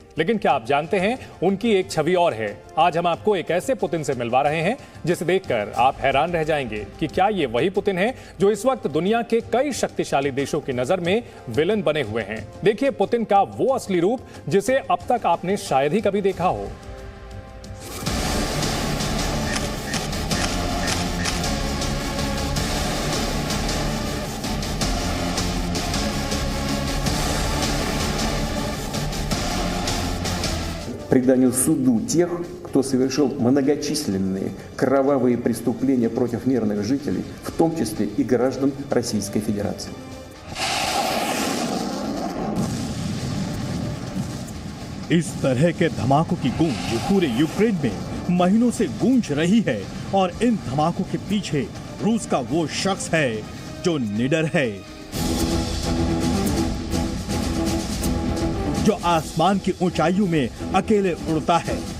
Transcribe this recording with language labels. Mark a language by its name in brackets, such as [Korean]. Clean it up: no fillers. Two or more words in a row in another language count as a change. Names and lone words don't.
[Hindi] लेकिन क्या आप जानते हैं उनकी एक छवि और है। आज हम आपको एक ऐसे पुतिन से मिलवा रहे हैं जिसे देखकर आप हैरान रह जाएंगे कि क्या ये वही पुतिन है जो इस वक्त दुनिया के कई शक्तिशाली देशों की नजर में विलन बने हुए हैं। देखिए पुतिन का वो असली रूप जिसे अब तक आपने शायद ही कभी देखा हो। [Russian] Преданию суду тех, кто совершил многочисленные кровавые преступления против мирных жителей, в том числе и граждан Российской Федерации. [Hindi] इस तरह के धमाकों की गूंज पूरे यूक्रेन में महीनों से गूंज रही है और इन धमाकों के पीछे रूस का वो शख्स है जो निडर है, जो आसमान की ऊंचाइयों में अकेले उड़ता है,